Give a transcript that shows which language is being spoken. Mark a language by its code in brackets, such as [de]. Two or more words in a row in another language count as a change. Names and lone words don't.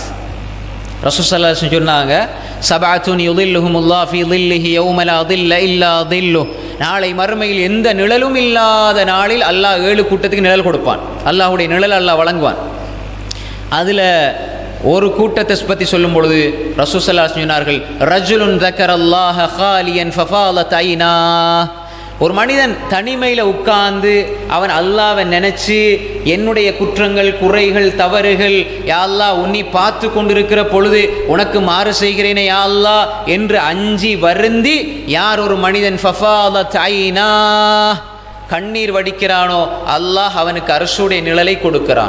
[ta] ரசூல் [ar] صلى الله عليه وسلم [ta] சொன்னாங்க, [ar] سبعة يظلهم الله في ظله يوم لا ظل إلا ظله. [ta] நாளை மறுமையில் எந்த நிழலும் இல்லாத நாளில் அல்லாஹ் 7 கூட்டத்துக்கு நிழல் கொடுப்பான். அல்லாஹ்வுடைய நிழல் அல்லாஹ் வழங்குவான். அதில் ஒரு கூட்டத்தை பற்றி சொல்லும் பொழுது ரசூல் [ar] صلى الله عليه وسلم [ta] சொன்னார்கள், [ar] رجل ذكر الله خاليا ففاضت عيناه. [ta] ஒரு மனிதன் தனிமையில் உட்கார்ந்து அவன் அல்லாஹ்வை நினைச்சு என்னுடைய குற்றங்கள், குறைகள், தவறுகள், [ar] يا الله [ta] உன்னை பார்த்து கொண்டிருக்கிற பொழுது உனக்கு மாறு செய்கிறேனே [ar] يا الله [ta] என்று அஞ்சி வருந்தி யார் ஒரு மனிதன் [ar] ففاضت عيناه [ta] கண்ணீர் வடிக்கிறானோ அல்லாஹ் அவனுக்கு அர்ஷுடைய நிழலை கொடுக்கிறான்.